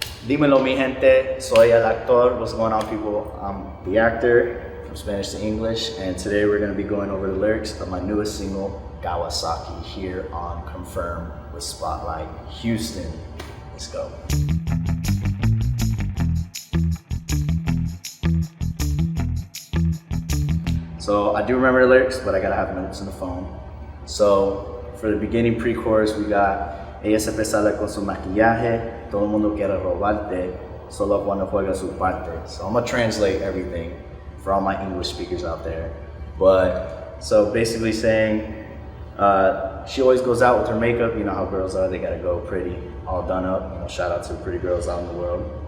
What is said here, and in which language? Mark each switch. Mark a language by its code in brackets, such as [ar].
[es] Dímelo mi gente, soy el actor. [en] What's going on, people? I'm the actor from Spanish to English, and today we're going to be going over the lyrics of my newest single, KAWA aKI, here on Confirm with Spotlight Houston. Let's go. So I do remember the lyrics, but I gotta have notes in the phone. So for the beginning pre-chorus, we got [es] ella siempre sale con su maquillaje, todo el mundo quiere robarte, solo cuando juega su parte. [en] So I'm gonna translate everything for all my English speakers out there. But so basically saying, she always goes out with her makeup. You know how girls are; they gotta go pretty, all done up. You know, shout out to pretty girls out in the world.